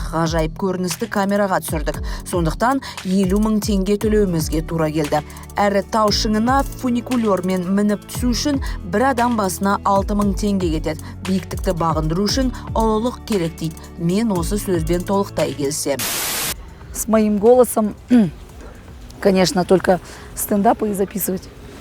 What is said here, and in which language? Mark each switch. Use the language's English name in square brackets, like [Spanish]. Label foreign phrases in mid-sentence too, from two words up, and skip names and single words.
[Kazakh] Ғажайып көріністі камераға түсірдік. Сондықтан 50 мың теңге төлеуімізге тура келді. Әрі тау шыңына фуникулермен мініп түсу үшін бір адам басына 6 мың теңге кетеді. Биіктікті бағындыру үшін ұлылық керек дейді. Мен осы сөзбен толықтай келісемін. [Russian] С моим голосом, конечно, только стендапы и записывать.